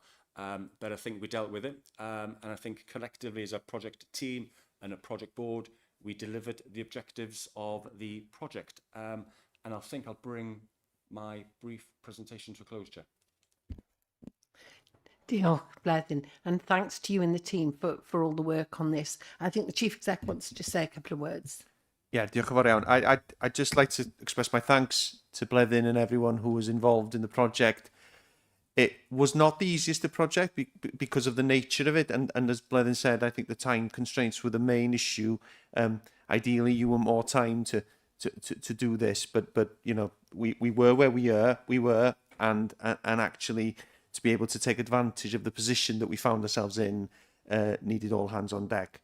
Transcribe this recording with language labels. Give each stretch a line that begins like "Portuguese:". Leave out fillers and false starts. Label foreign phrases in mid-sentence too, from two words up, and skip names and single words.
English: But I think we dealt with it. And I think collectively as a project team and a project board, we delivered the objectives of the project. And I think I'll bring my brief presentation to a close, Chair.
Welsh: Diolch, Bleddyn,
English: and thanks to you and the team for all the work on this. I think the Chief Exec wants to just say a couple of words. Yeah,
Welsh: diolch yn fawr iawn.
English: I'd just like to express my thanks to Bleddyn and everyone who was involved in the project. It was not the easiest of project because of the nature of it, and as Bleddyn said, I think the time constraints were the main issue. Ideally, you want more time to do this, but you know, we were where we were, and actually to be able to take advantage of the position that we found ourselves in needed all hands on deck.